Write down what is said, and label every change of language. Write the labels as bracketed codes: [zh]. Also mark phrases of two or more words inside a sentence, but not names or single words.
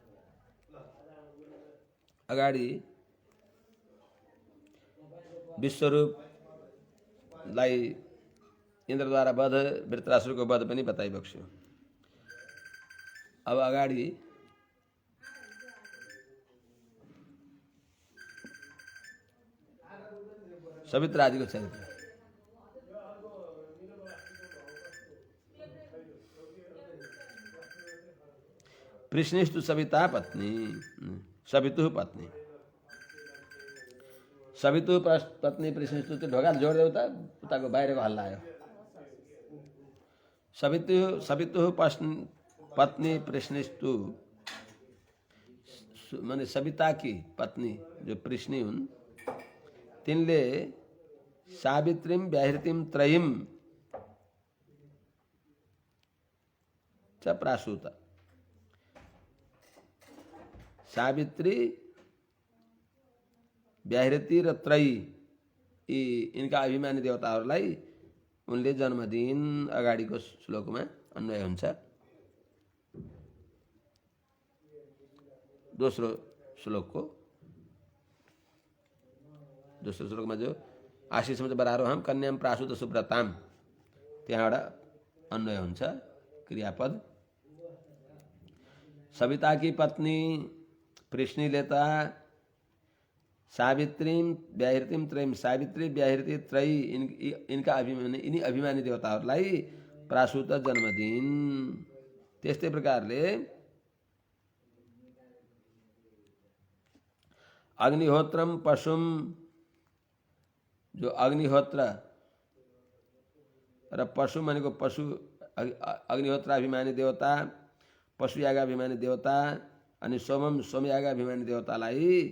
[ne] अगाडि विश्वरूपलाई इन्द्रद्वारा वध, वृत्रासुरको वध पनि बताइ बक्स्यो। अब अगाडि सवित्रा आदिको चरित्र। [sa] पृश्निस्तु सविता पत्नी, सवितु पत्नी। सवितु पत्नी पृश्निस्तु [ne] त्यो ढोका जोड्दै उताको बाहिरको हल्ला आयो। [sa] सवितु पत्नी पृश्निस्तु [ne] माने [hi] सविता की पत्नी [ne] जो पृश्नी हुन्, तिनले [sa] सावित्रीम व्याहृतिम त्रयीम च प्रासूत। [ne] सावित्री, व्याहृति र त्रयी यी यिनका अभिमानी देवताहरूलाई उनले जन्मदिन। अगाडिको श्लोकमा अन्वय हुन्छ। दोस्रो श्लोकमा जो आशीषमा चाहिँ [sa] बरारोहम कन्याम प्रासूत सुब्रताम, [ne] त्यहाँबाट अन्वय हुन्छ क्रियापद। [hi] सविता की पत्नी [ne] पृश्निले त [sa] सावित्रीम व्याहृतिम त्रयीम, [ne] सावित्री व्याहृति त्रयी यिनका यिनी अभिमानी देवताहरूलाई प्रासूत जन्मदिन। त्यस्तै प्रकारले [sa] अग्निहोत्रम पशुम, [ne] जो अग्निहोत्र र पशु भनेको पशु अग्निहोत्राभिमानी देवता, पशुयागाभिमानी देवता, अनि सोमम सोमयागाभिमानी देवतालाई,